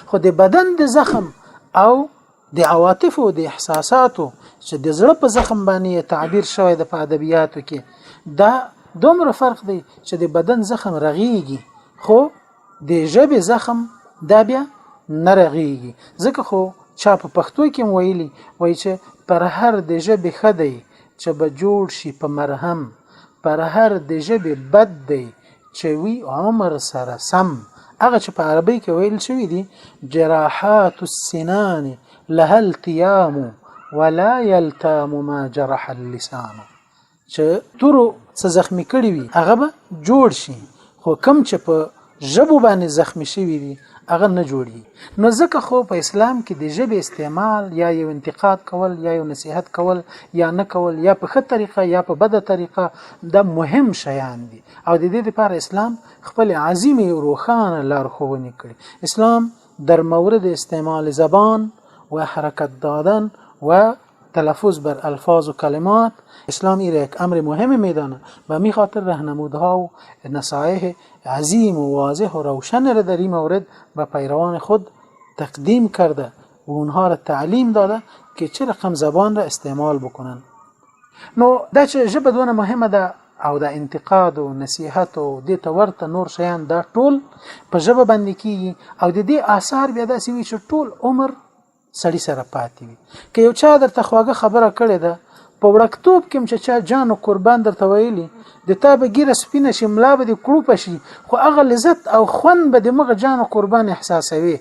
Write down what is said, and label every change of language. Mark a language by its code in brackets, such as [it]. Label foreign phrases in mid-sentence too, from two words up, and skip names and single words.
[ps] خو د بدن د زخم او د عواطف او د احساساتو چې د زړه په زخم باندې تعبیر شوی د په ادبیاتو کې دا دومره فرق دی چې د بدن زخم رغیږي خو د ژبې زخم دا بیا نه رغیږي. ځکه خو چا په پښتو کې ویلي وایي چې پر هر د ژبې ښه دی چې به جوړ شي په مرهم، پر هر د ژبې بد دی چې وي عمر سره سم. هغه چې په عربی کې ویل شوی دي [ar] جراحات السنان لها التیام ولا یلتام ما جرح اللسان، [ps] چې تورو څه زخمی کړي وي هغه به جوړ شي، خو کم چې په ژبو باندې زخمی شوي دي هغه نه جوړي. نو ځکه خو په اسلام کې د ژبې استعمال یا یو انتقاد کول یا یو نصیحت کول یا نه کول یا په ښه طریقه یا په بده طریقه دا مهم شیان دي. او د دې لپاره اسلام خپل عظیم او روښانه لارښوونې کړي. [fa] اسلام در مورد استعمال زبان و حرکت دادن و تلفظ بر الفاظ و کلمات اسلام این را یک امر مهم میدانه و می خاطر راهنمودها و نصایح عظیم و واضح و روشن را در این مورد به پیروان خود تقدیم کرده و اونها را تعلیم داده که چه رقم زبان را استعمال بکنن. [ps] نو دا چې ژبه دونه مهمه ده او د انتقاد او نصیحت او د تورته نور شیان دا ټول په ژبه باندې کیږي او د دې آثار بیا داسې وي چې ټول عمر سړی سره پاتې وي. که یو چا درته خواږه خبره کړې ده په وړکتوب کې چې چا جان او قربان درته ویلي د تا به ګیره سپینه شي ملا به د کړوپه شي، خو هغه لذت او خوند به د مغه جان او قربان احساسوي.